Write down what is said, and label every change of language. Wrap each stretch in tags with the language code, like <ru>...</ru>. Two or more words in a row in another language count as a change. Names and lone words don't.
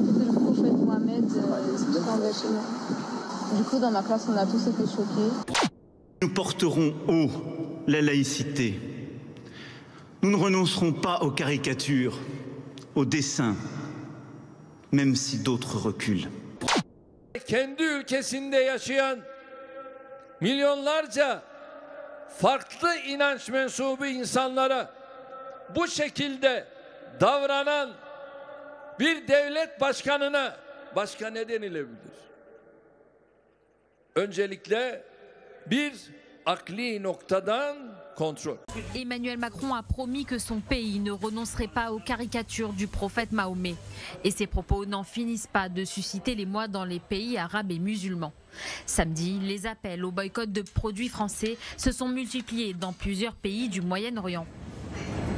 <fr>C'était le prophète Mohamed chez nous. Du coup dans ma classe on a tous été choqués. Nous porterons haut la laïcité. Nous ne renoncerons pas aux caricatures, aux dessins, même si d'autres reculent.</fr> <tr>Kendi ülkesinde yaşayan milyonlarca farklı inanç mensubu insanlara bu şekilde davranan bir devlet başkanına başka ne denilebilir? Öncelikle bir akli noktadan kontrol.</tr> <fr>Emmanuel Macron a promis que son pays ne renoncerait pas aux caricatures du prophète Mahomet. Et ces propos n'en finissent pas de susciter l'émoi dans les pays arabes et musulmans. Samedi, les appels au boycott de produits français se sont multipliés dans plusieurs pays du Moyen-Orient.</fr>